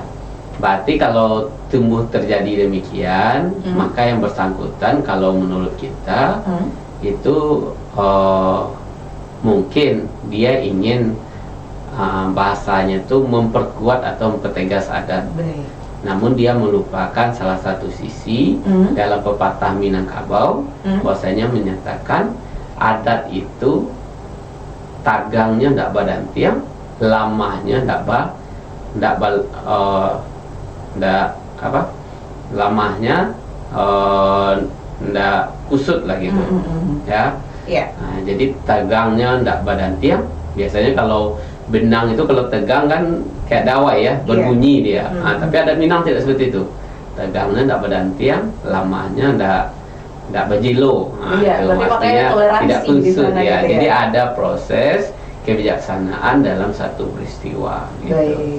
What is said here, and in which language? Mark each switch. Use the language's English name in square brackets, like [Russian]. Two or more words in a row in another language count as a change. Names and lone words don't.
[Indonesian] Berarti kalau tumbuh terjadi demikian, maka yang bersangkutan kalau menurut kita itu mungkin dia ingin bahasanya itu memperkuat atau mempertegas adat. Baik. Namun dia melupakan salah satu sisi dalam pepatah Minangkabau, bahwasanya menyatakan adat itu [Minangkabau] tagangnya ndak badan tiang, lamahnya lamahnya ndak kusut lah [Indonesian] gitu. Ya. Nah, jadi [Minangkabau] tagangnya ndak badan tiang. [Indonesian] Biasanya kalau benang itu kalau tegang kan kayak dawai ya, berbunyi dia. Nah, tapi adat Minang tidak seperti itu. [Minangkabau] Tegangnya ndak badan tiang, lamanya ndak bejilo. [Indonesian] Nah, itu artinya tidak kusut ya. Jadi ada proses kebijaksanaan dalam satu peristiwa gitu.